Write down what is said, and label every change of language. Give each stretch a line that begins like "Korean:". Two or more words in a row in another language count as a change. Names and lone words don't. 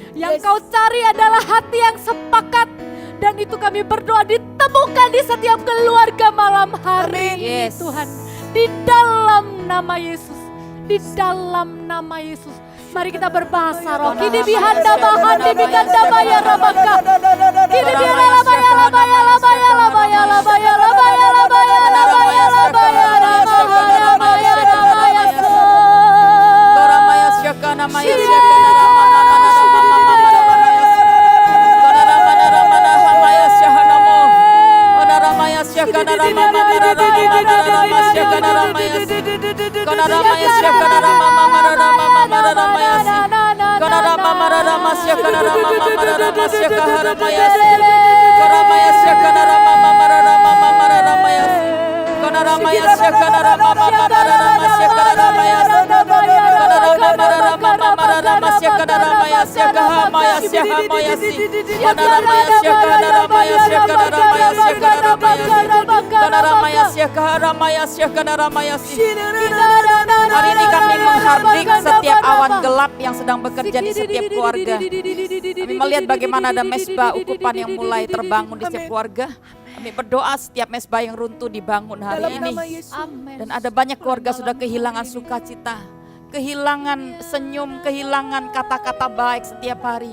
Indonesian: Yang Kau cari adalah hati yang sepakat. Dan itu kami berdoa ditemukan di setiap keluarga malam hari ini Yes. Tuhan. Di dalam nama Yesus. Di dalam nama Yesus. Mari kita berbahasa roh. Kini bihanda bahan dibikanda baya rabaka. Kini biara labaya labaya labaya labaya labaya labaya labaya labaya labaya labaya labaya labaya. Koramaya syakana maya syakana ramana ramana ramana ramana ramana hamaya syahanamo. Koramaya syakana ramana ramana syakana ramaya. Koramaya syakana ramana ramana ramaya. Koramaya ramana syakana ramana syakana ramaya. Koramaya syakana ramana ramana ramaya. Koramaya syakana ramana syakana ramaya. Ramaya Sia Hamaya Si. Kanaramaya Sia Kanaramaya Sia Kanaramaya Sia Kanaramaya Sia Kanaramaya Sia Kanaramaya Si. Hari ini kami menghardik setiap awan gelap yang sedang bekerja di setiap keluarga. Kami melihat bagaimana ada mesbah ukupan yang mulai terbangun di setiap keluarga. Kami berdoa setiap mesbah yang runtuh dibangun hari ini. Dan ada banyak keluarga sudah kehilangan sukacita, kehilangan senyum, kehilangan kata-kata baik setiap hari.